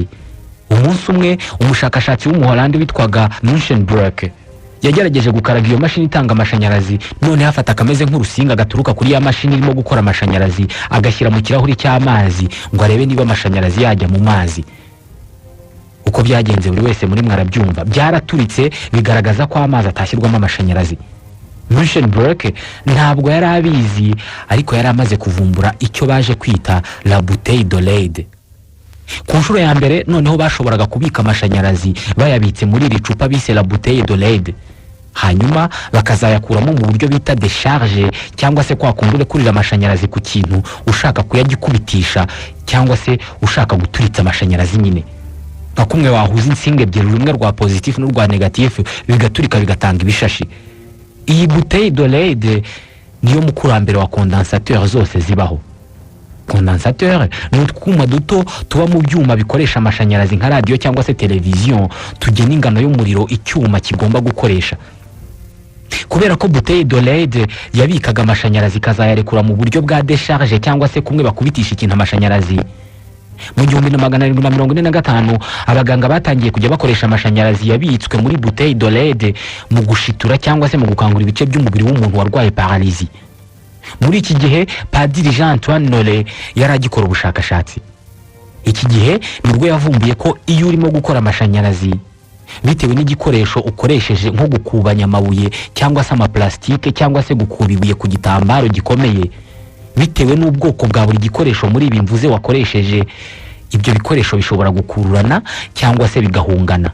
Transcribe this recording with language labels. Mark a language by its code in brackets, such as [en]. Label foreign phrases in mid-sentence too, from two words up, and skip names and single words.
[rw] Umunsi umwe umushakashatsi w'umuholandi witwaga Munchenbroek yagerageje gukaraga iyo mashini itanga amashanyarazi, none hafata kameze nk'urusinga gaturuka kuri ya mashini irimo gukora amashanyarazi agashyira mu kirahuri cy'amazi ngo arebe niba amashanyarazi yajya mu mazi. Uko byagenze buri wese muri mwarabyumva, byaraturitse bigaragaza ko amazi atashyirwamo amashanyarazi. Munchenbroek ntabwo yari abizi, ariko yari amaze kuvumbura icyo baje kwita [fr] la bouteille de lead. [rw] Ku nshuro ya mbere noneho bashoboraga kubika amashanyarazi bayabitse muri iri cupa bise [fr] la bouteille de lead, [rw] hanyuma bakazayakuramo mu buryo bita décharge, cyangwa se kwa kundi urekurira amashanyarazi ku kintu ushaka kuyagikubitisha cyangwa se ushaka guturitsa amashanyarazi nyine. Nka kumwe wahuza insinga ebyiri, rumwe rwa positif n'urwa negatif, bigaturika bigatanga ibishashi. Iyi [fr] bouteille de lead [rw] niyo mukurambere wa condensateur zose zibaho. condensateur ni utwuma duto tuba mu byuma bikoresha amashanyarazi nka radiyo cyangwa se televiziyo, tugena ingano y'umuriro icyuma kigomba gukoresha. Kubera ko [fr] bouteille de LED [rw] yabikaga amashanyarazi ikazayarekura mu buryo bwa décharge cyangwa se kumwe bakubitisha ikintu amashanyarazi, mu 1745 abaganga batangiye kujya bakoresha amashanyarazi yabitswe muri [fr] bouteille de LED [rw] mu gushitura cyangwa se mu gukangura ibice by'umubiri w'umuntu warwaye paralysie. Muri iki gihe Padiri Jean Antoine Nollet yari agikora ubushakashatsi. Iki gihe nibwo yavumbuye ko iyo urimo gukora amashanyarazi bitewe n'igikoresho ukoresheje nko gukubanya amabuye cyangwa se amaplastike cyangwa se gukuba ibuye ku gitambaro gikomeye, bitewe n'ubwoko bwa buri gikoresho muri ibi mvuze wakoresheje, ibyo bikoresho bishobora gukururana cyangwa se bigahungana.